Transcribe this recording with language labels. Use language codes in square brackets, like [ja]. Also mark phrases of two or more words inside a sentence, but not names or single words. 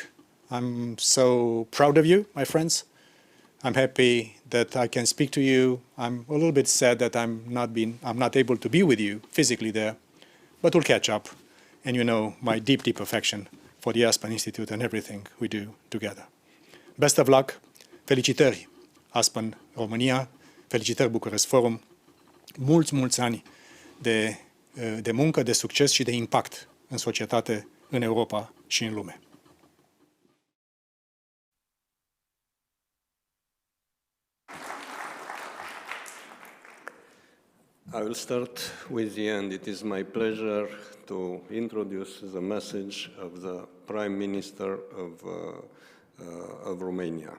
[en] I'm so proud of you, my friends. I'm happy that I can speak to you. I'm a little bit sad that I'm not able to be with you physically there, but we'll catch up. And you know my deep, deep affection for the Aspen Institute and everything we do together. Best of luck. [ro] Felicitări, Aspen Romania. Felicitări, Bucharest Forum. Mulți, mulți ani de muncă, de succes și de impact în societate, în Europa și în lume. [en] I will start with the end. It is my pleasure to introduce the message of the Prime Minister of Romania.